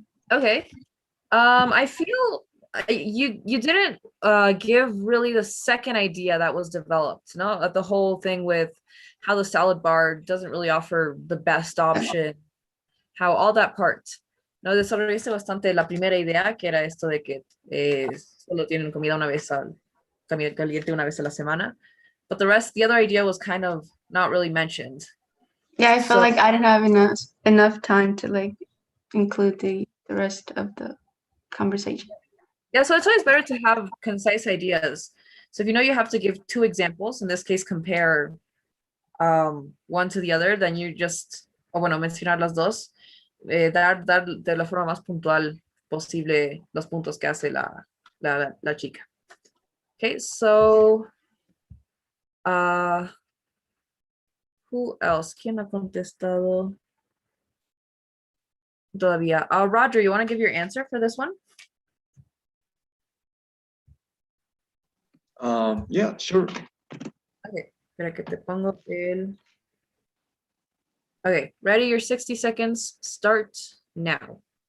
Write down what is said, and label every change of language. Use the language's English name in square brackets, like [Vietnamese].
[English] Okay. I feel you didn't give really the second idea that was developed, no? The whole thing with how the salad bar doesn't really offer the best option, how all that part. [Spanish] No, desarrollaste bastante la primera idea, que era esto de que solo tienen comida comida caliente una vez a la semana. [English] But the other idea was kind of not really mentioned. Yeah, I felt like I didn't have enough time to like include the rest of the conversation. Yeah, so it's always better to have concise ideas. So if you know you have to give 2 examples, in this case, compare one to the other, then you just, [Spanish] o bueno, mencionar las dos, dar de la forma más puntual posible los puntos que hace la chica. [English] Okay, so, who else? [Spanish] ¿Quién ha contestado todavía? [English] Roger, you want to give your answer for this one? Yeah, sure. [Spanish] Okay, espera que te pongo el... Okay, ready? [English] Your 60 seconds start now.